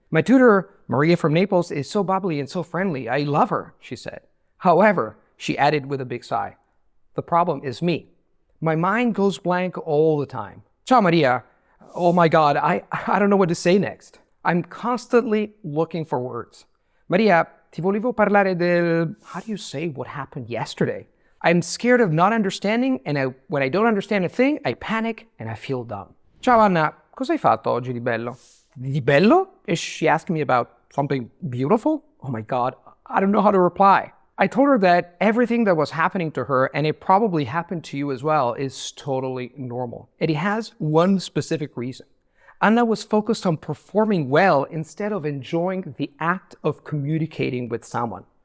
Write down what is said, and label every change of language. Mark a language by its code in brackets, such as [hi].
[en] My tutor, Maria from Naples, is so bubbly and so friendly. I love her, she said. However, she added with a big sigh, the problem is me. My mind goes blank all the time. Ciao, Maria. Oh my God, I don't know what to say next. I'm constantly looking for words. [it] Maria, ti volevo parlare del... [en] How do you say what happened yesterday? I'm scared of not understanding, and when I don't understand a thing, I panic and I feel dumb. [it] Ciao Anna, cosa hai fatto oggi di bello? Di bello? [en] Is she asking me about something beautiful? Oh my God, I don't know how to reply. I told her that everything that was happening to her, and it probably happened to you as well, is totally normal. And it has one specific reason. Anna was focused on performing well instead of enjoying the act of communicating with someone.